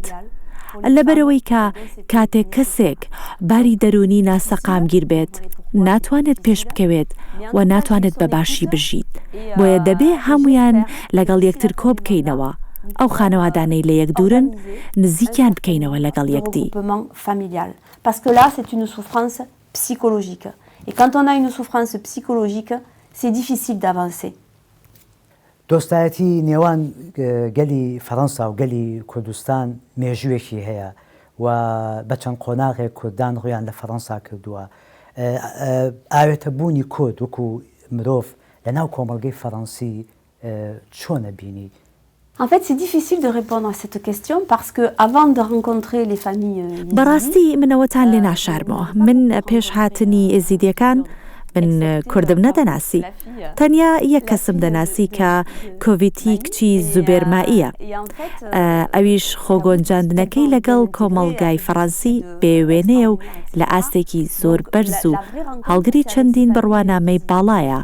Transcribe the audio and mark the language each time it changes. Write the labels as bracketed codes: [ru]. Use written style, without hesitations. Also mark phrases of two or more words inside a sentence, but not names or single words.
[ckb] لەبەرەوەی کە کاتێک کەسێک باری دەرونی ناسەقامگیر بێت ناتوانێت پێش بکەوێت و ناتوانێت بە باشی بژیت، بۆیە دەبێ هەمویان لەگەڵ یەکتر کۆ بکەینەوە، ئەو خانەوادانەی لە یەک دوورن نزیکیان بکەینەوە لەگەڵ یەکدی. [fr] Parce que là, c'est une souffrance psychologique. Et quand on a une souffrance psychologique, c'est difficile d'avancer. [ckb] دۆستایەتی نێوان گەلی فەڕەنسا و گەلی کوردستان مێژوویەکی هەیە و بە چەند قۆناغێک کوردان ڕویان لە فەڕەنسا کردووە. ئاوێتە بوونی کورد وەکو مرۆڤ لە ناو کۆمەڵگەی فەڕەنسی چۆنە بینی؟ [fr] En fait, c'est difficile de répondre à cette question parce que avant de rencontrer les familles [ckb] بەڕاستی منەوەتان لێ ناشارمەوە. من پێش هاتنی ئێزیدیەکان من کوردم نەدەناسی، تەنیا یەک کەسم دەناسی کە کۆڤیتی کچی زوبێرمائیە. ئەویش خۆگۆنجاندنەکەی لەگەڵ کۆمەڵگای فەڕەنسی بێوێنەیە و لە ئاستێکی زۆر بەرز و هەڵگری چەندین بڕوانامەی باڵایە.